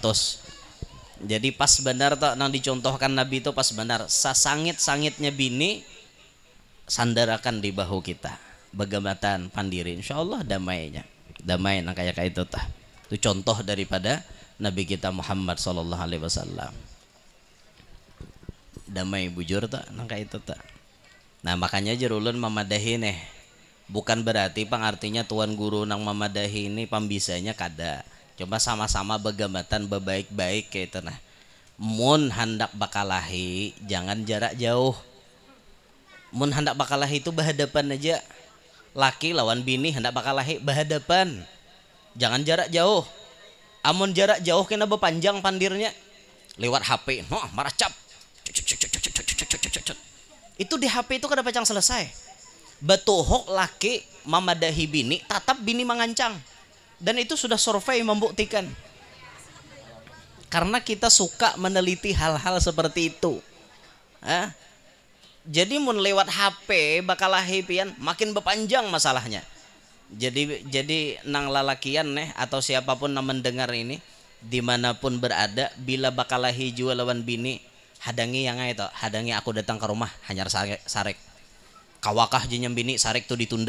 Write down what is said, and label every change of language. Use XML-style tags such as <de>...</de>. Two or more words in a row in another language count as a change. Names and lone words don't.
<bjn>Jadi pas benar tuh nang dicontohkan Nabi itu pas benar. Sasangit-sangitnya bini sandarakan di bahu kita. Begamatan pandiri insyaallah damainya. Damai nang kayak itu tah. Itu contoh daripada Nabi kita Muhammad</bjn> <ar>صلى الله عليه وسلم.</ar> <bjn>Damai bujur tak nang kayak itu tak. Nah makanya jerulun mamadahi nih. Bukan berarti pang artinya tuan guru nang mamadahi ini pambisanya kada. Coba sama-sama begamatan bebaik-baik kayak itu nah. Mun hendak bakalahi jangan jarak jauh. Mun hendak bakalahi itu berhadapan aja. Laki lawan bini hendak bakalahi berhadapan. Jangan jarak jauh. Amun jarak jauh kena bepanjang pandirnya. Lewat HP, marah cap. Itu di HP itu kada pacang selesai. Batuhok laki mamadahi bini, tatap bini mengancang. Dan itu sudah survei membuktikan. Karena kita suka meneliti hal-hal seperti itu. Jadi mun lewat HP bakal pian makin berpanjang masalahnya. Jadi nang lalakian nih atau siapapun yang mendengar ini dimanapun berada bila bakalahi jual lawan bini hadangi yang itu hadangi aku datang ke rumah hanya sarek kawakah jenyam bini sarek tuh ditunda.</bjn>